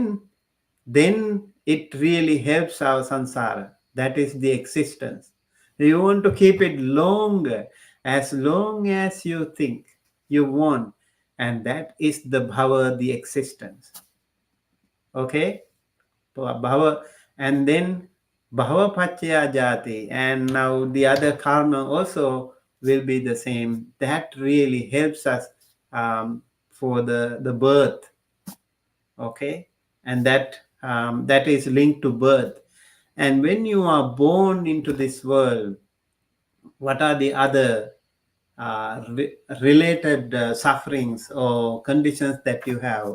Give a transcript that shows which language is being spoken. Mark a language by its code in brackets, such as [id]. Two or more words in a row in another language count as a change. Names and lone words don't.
[en] Then it really helps our sansara. That is the existence. You want to keep it longer, as long as you think you want, and that is the bhava, the existence. Okay, so bhava, and then [pi] bhava paccaya jati, [en] and now the other karma also will be the same. That really helps us for the birth. Okay, and that is linked to birth. And when you are born into this world, what are the other related sufferings or conditions that you have?